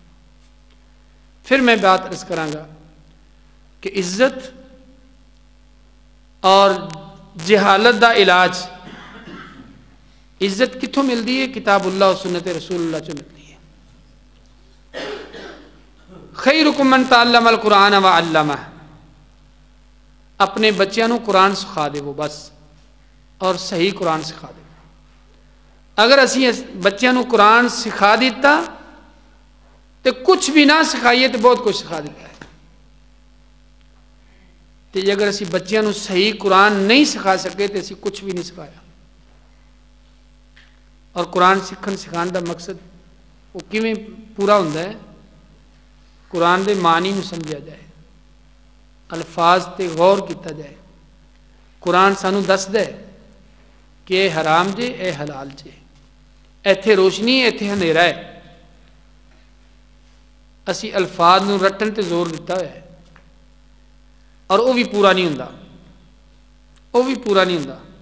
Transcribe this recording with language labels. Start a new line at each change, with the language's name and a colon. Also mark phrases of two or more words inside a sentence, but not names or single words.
Punjabi: پھر میں بات عرض کراں گا کہ عزت اور جہالت دا علاج. عزت کتھوں ملتی ہے؟ کتاب اللہ اور سنت رسول اللہ چ ملتی ہے.
Arabic: خیرکم من تعلم القرآن وعلمہ.
Punjabi: اپنے بچیاں نو قرآن سکھا دے وہ بس، اور صحیح قرآن سکھا دے. اگر اسی بچیاں نو قرآن سکھا دیتا تو کچھ بھی نہ سکھائیے تو بہت کچھ سکھا دیتا ہے. تو اگر اسی بچیاں نو صحیح قرآن نہیں سکھا سکے تو اسی کچھ بھی نہیں سکھایا. اور قرآن سیکھن سکھان دا مقصد وہ کیویں پورا ہوندا ہے؟ قرآن دے معنی نو سمجھا جائے، الفاظ تے غور کیتا جائے. قرآن سانو دسدا ہے کہ اے حرام جے اے حلال جے، ایتھے روشنی ایتھے اندھیرا ہے. اسی الفاظ نو رٹن تے زور دیتا ہوا ہے اور وہ بھی پورا نہیں ہوندا، وہ بھی پورا نہیں ہوندا.